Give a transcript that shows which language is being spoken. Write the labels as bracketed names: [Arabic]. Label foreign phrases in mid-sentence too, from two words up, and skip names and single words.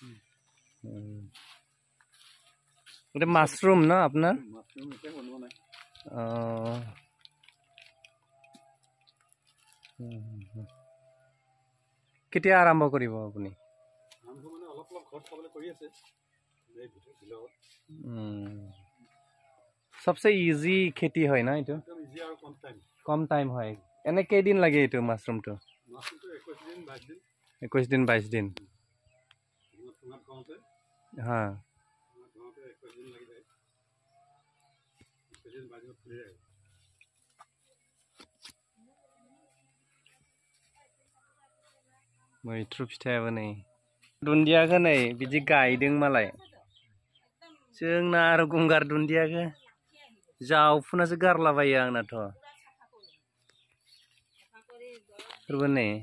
[Assamese] এটা মাশৰুম না আপোনাৰ কেতিয়া আৰম্ভ কৰিব আপুনি [Hindi] सबसे इजी खेती [Assamese] হয় না এইটো কম টাইম হয় এনে কেইদিন লাগে এইটো মাশরুমটো 21 দিন 22 দিন হ্যাঁ [Bodo] मैथ्रु फिथाइयाबो नै दुन्दियाखौ नै बिदि गायदों मालाय जोंना आरो गंगार दुन्दियाखौ जावफुनासो गारलाबायो आंनाथ' फोरबो नै